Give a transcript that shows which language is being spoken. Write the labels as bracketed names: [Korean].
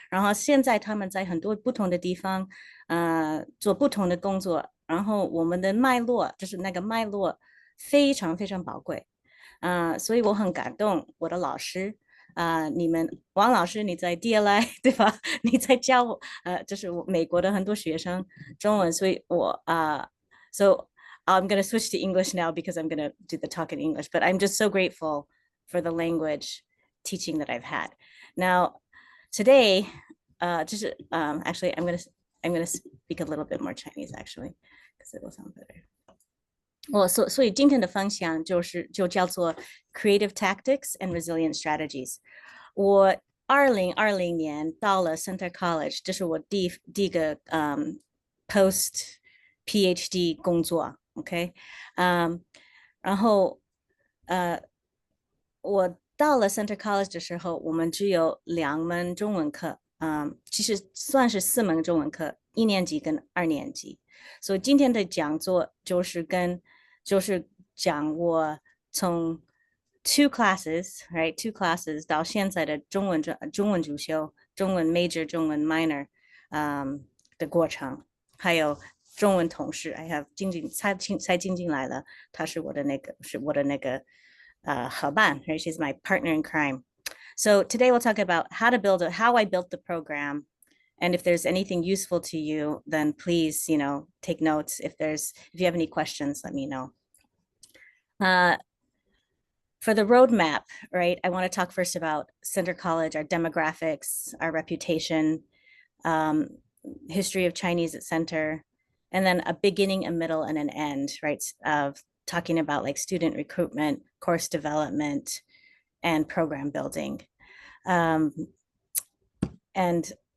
[Chinese] 然后现在他们在很多不同的地方做不同的工作，然后我们的脉络就是那个脉络非常非常宝贵。所以我很感动我的老师。你们王老师你在 DLI 对吧？你在教我就是我美国的很多学生中文，所以 [English] so I'm going to switch to English now because I'm going to do the talk in English. But I'm just so grateful for the language teaching that I've had. Now, today, actually, I'm gonna speak a little bit more Chinese actually because it will sound better. [Chinese] 所以今天的分享就叫做 Creative Tactics and Resilient Strategies。我2020年到了 Center College，这是我第一个post PhD 工作，OK，然后我到了 Center College 的时候，我们只有2门中文课，其实算是4门中文课，1年级跟2年级。所以今天的讲座就是讲我从 [English] two classes right two classes [Chinese] 到现在的中文主修、中文 major、中文 minor，的过程，还有中文同事， [English] I have [Chinese] 才进来了，他是我的那个伙伴， [English] right? She's my partner in crime. So today we'll talk about how I built the program. And if there's anything useful to you, then please, take notes. If you have any questions, let me know. For the roadmap, right, I want to talk first about Center College, our demographics, our reputation, um, history of Chinese at Center, and then a beginning, a middle, and an end, right, of talking about like student recruitment, course development, and program building. And